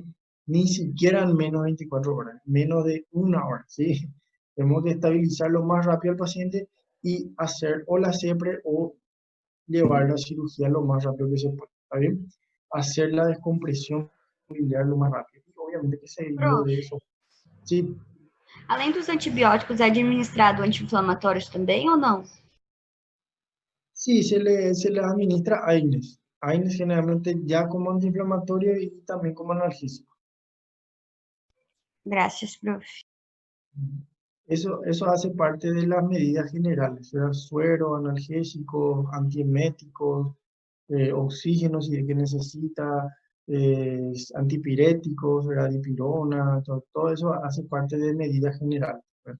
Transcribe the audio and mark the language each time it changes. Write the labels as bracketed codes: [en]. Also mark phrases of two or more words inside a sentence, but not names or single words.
[es] Ni siquiera en menos de 24 horas, menos de una hora, ¿sí? Tenemos que estabilizar lo más rápido al paciente y hacer o la CEPRE o llevar la cirugía lo más rápido que se pueda, ¿está bien? Hacer la descompresión biliar lo más rápido. Y obviamente que seguido Prof, de eso. Sí, [pt] além dos antibióticos, é administrado anti-inflamatórios também ou não? [es] sí, se le administra AINES. AINES generalmente ya como antiinflamatorio y también como analgésico. [pt] Graças, prof. [es] Eso hace parte de las medidas generales, ¿verdad? Suero, analgésicos, antieméticos, oxígeno si es que necesita, antipiréticos, ¿verdad? Dipirona, todo eso hace parte de medidas generales, ¿verdad?